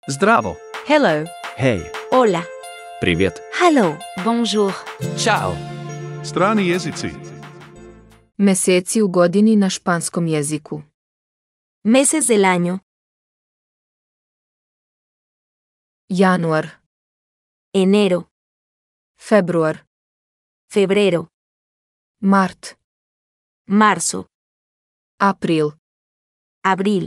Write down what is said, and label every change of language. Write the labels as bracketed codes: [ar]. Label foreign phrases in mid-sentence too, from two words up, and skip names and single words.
[sr] Zdravo. [en] Hello. [sv] Hej. [es] Hola. [ru] Привет. [en] Hello. Bonjour. [sr] Ćao. Strani jezici. Meseci u godini na španskom jeziku. [es] Meses del año. [sr] Januar, [es] Enero. [sr] Februar, [es] Febrero. [sr] Mart, [es] Marzo. [sr] April, [es] Abril.